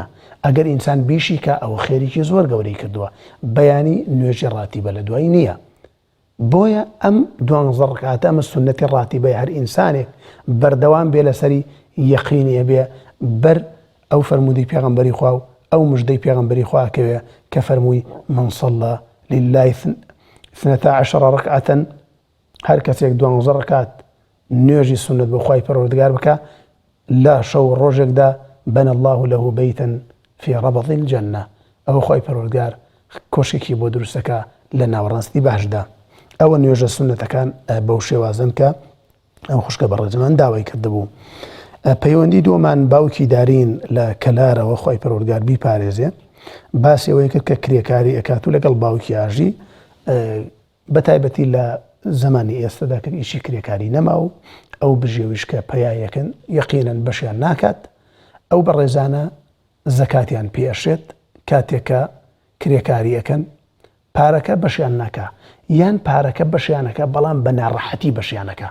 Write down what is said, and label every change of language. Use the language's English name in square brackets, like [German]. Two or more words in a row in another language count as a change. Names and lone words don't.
[Central Kurdish] ئەگەر ئینسان بیشی کە ئەوە خێریکی زۆر گەورەی کردووە، بەیانی نوێژی ڕاتیبە لە دوای نییە. بۆیە ئەم 12 ڕەکعاتە ئەمە سونەتی ڕاتیبەی هەر ئینسانێک بەردەوام بێ لەسەری یەقینی بێ بەر ئەو فەرمودەی پێغەمبەری خوا و ئەو مژدەی پێغەمبەری خواکەوێ کە فەرمووی [Arabic] من صلى لله [Central Kurdish] 12 ڕەکعەة، هەر کەسێک 12 ڕەکعات نوێژی سونەت بۆ خوای پەروەردگار بکە لە شەو ڕۆژێکدا [Arabic] بنى الله له بيتا في ربض الجنة، [Central Kurdish] ئەوە خوای پەروەردگار کۆشێکی بۆ دروستەکە لە ناوەڕاستی باشدا. ئەوە نوێژە سونەتەکان بەو شێوازن کە ئەو خوشکە بەڕێزەمان داوای کردبوو. پەیوەندی دووەمان باوکی دارین لە کەلارەوە خوای پەروەردگار بیپارێزێ، باسی ئەوەی کرد کە کرێکاری ئەکات و لەگەڵ باوکی ئاژی بەتایبەتی لە زمانی ئێستادا کە ئیشی کرێکاری نەما و ئەو بژێویش کە پەیایەکەن یەقینەن بەشیان ناکات، ئەو بەڕێزانە زەکاتیان پێشێت کاتێکە کرێکاری ئەەکەن، پارەکە بەشیان ناکە یان پارەکە بەشیانەکە بەڵام بە ناڕەحەتی بەشیانەکە.